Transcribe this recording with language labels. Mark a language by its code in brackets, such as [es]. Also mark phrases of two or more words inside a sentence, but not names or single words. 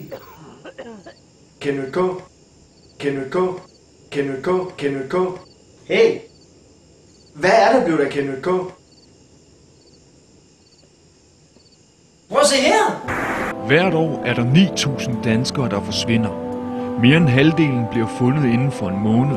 [en] Can we go? Can we go? Can we go? Can we go? [da] Hey! Hvad er der blevet af [en] Can we go? [da] Prøv at se her! Hvert år er der 9.000 danskere, der forsvinder. Mere end halvdelen bliver fundet inden for en måned.